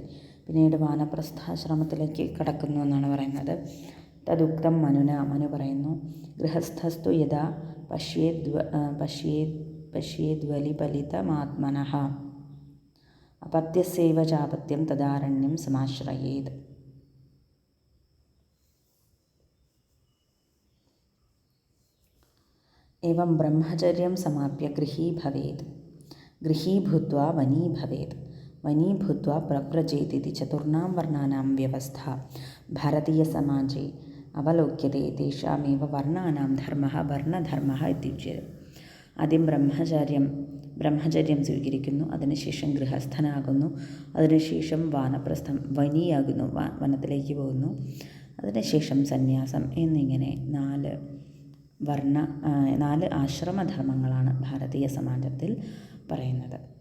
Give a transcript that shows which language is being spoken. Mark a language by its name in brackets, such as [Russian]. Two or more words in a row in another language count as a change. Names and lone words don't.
[Malayalam] പിന്നീട് വാനപ്രസ്ഥാശ്രമത്തിലേക്ക് കടക്കുന്നു എന്നാണ് പറയുന്നത്. [Sanskrit] തദുക്തം മനുന, മനു പറയുന്നു, ഗൃഹസ്ഥസ്തു യഥാ പശ്യേദ്വലിപലിതമാത്മനഃ അപത്യസ്യൈവ ചാപത്യം തദാരണ്യം സമാശ്രയേത്. एवं ब्रह्मचर्यं समाप्य गृही भवेत्, गृही भूत्वा वनी भवेत्, वनी भूत्वा प्रव्रजेदिति चतुर्णां वर्णानां व्यवस्था भारतीयसमाजे അവലോക്യത്തെ. തേഷാമേവ വർണ്ണാനാം ധർമ്മഃ വർണ്ണധർമ്മഃ ഇത്യുച്യത്തെ. [Malayalam] ആദ്യം ബ്രഹ്മചര്യം സ്വീകരിക്കുന്നു, അതിനുശേഷം ഗൃഹസ്ഥനാകുന്നു, അതിനുശേഷം വാനപ്രസ്ഥം വനിയാകുന്നു, വനത്തിലേക്ക് പോകുന്നു, അതിനുശേഷം സന്യാസം എന്നിങ്ങനെ 4 ആശ്രമധർമ്മങ്ങളാണ് ഭാരതീയ സമാജത്തിൽ പറയുന്നത്.